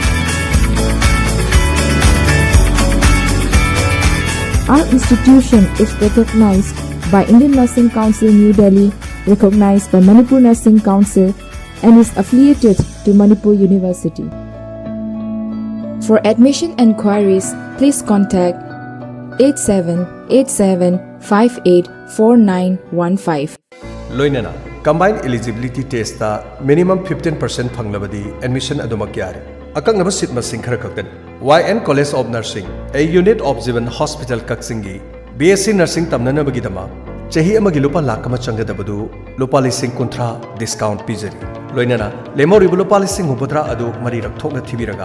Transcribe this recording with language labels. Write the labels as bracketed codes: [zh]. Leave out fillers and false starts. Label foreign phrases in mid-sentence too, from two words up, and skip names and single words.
[en] Our institution is recognized by Indian Nursing Council New Delhi, recognized by Manipur Nursing Council, and is affiliated to Manipur University. For admission enquiries, please contact 8787584915. [mni] Loinana [en] combined eligibility test [mni] ta minimum 15% phanglabadi admission adumak yare. Akaknaba seat masing khara khaktan. [en] YN College of Nursing, a unit of Jivan Hospital Kaksingi, BSc Nursing tamnanabagidama, [mni] chahi amagi lupa lakama changadabadu, lupa lising kontra discount pizari. Loinana, lemoribu lupa lising hubadra adu marirak thokna thibiraga.